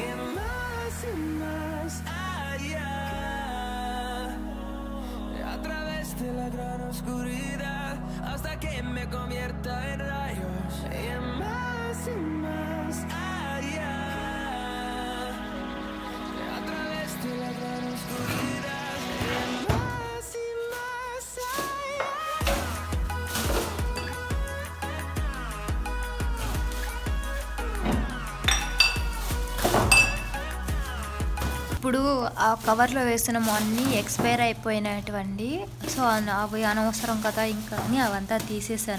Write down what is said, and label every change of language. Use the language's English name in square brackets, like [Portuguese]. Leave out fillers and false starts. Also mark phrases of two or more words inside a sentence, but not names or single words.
[Spanish] Y más allá, a través que me convierta en rayos y más allá, a través de la gran oscuridad y más allá. [Telugu] ఇప్పుడు ఆ కవర్లో వేసినాము అన్నీ ఎక్స్పైర్ అయిపోయినటువంటి, సో అవి అనవసరం కదా ఇంకా అని అవంతా తీసేసాను.